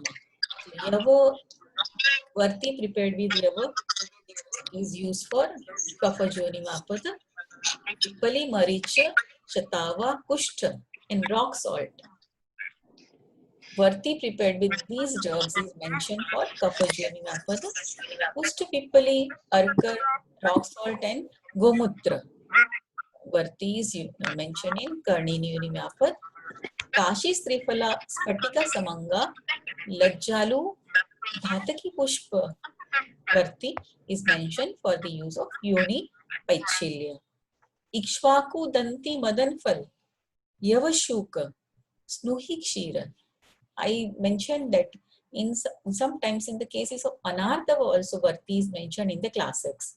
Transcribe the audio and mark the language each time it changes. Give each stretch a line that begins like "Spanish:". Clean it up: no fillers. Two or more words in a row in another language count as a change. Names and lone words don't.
English: Yava Varti prepared with Yava is used for Kapha Yoni Mapata, Pipali, Maricha, Shatava, Kushta, and rock salt. Varti prepared with these drugs is mentioned for Kapha Yoni Mapata, Kushta, Pipali, Arka, rock salt, and Gomutra. Varti is mentioned in Karnini Yoni Mapat, Kashi Strifala, Spatika Samanga, Lajjalu, Dhataki Pushpa. Varti is mentioned for the use of Yoni Paichilya.
Sanskrit: Ikshvaku Danti Madanfal, Yavashuka, Snuhi Kshira.
English: I mentioned that in sometimes in the cases of Anartava also Varti is mentioned in the classics.